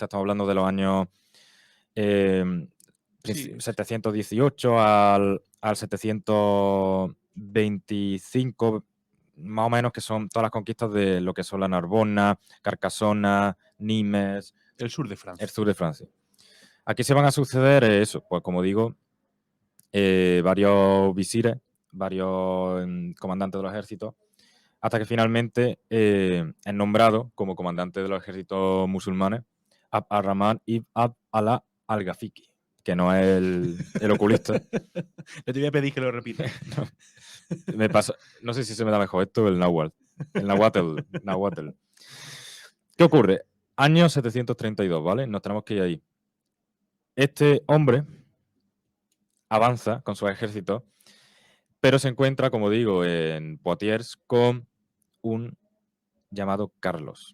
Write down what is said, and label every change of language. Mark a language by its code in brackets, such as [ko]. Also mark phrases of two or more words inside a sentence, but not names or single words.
[es] Estamos hablando de los años 718 al 725, más o menos, que son todas las conquistas de lo que son la Narbona, Carcassona, Nimes. El sur de Francia. El sur de Francia. Aquí se van a suceder eso, pues como digo, varios visires, varios comandantes de los ejércitos, hasta que finalmente es nombrado como comandante de los ejércitos musulmanes Abd ar-Rahman ibn Abd Allah al-Ghafiqi, que no es el oculista. Le te voy a pedir que lo repita. No sé si se me da mejor esto o el náhuatl. El náhuatl. ¿Qué ocurre? Año 732, ¿vale? Nos tenemos que ir ahí. Este hombre avanza con su ejército, pero se encuentra, como digo, en Poitiers con un llamado Carlos.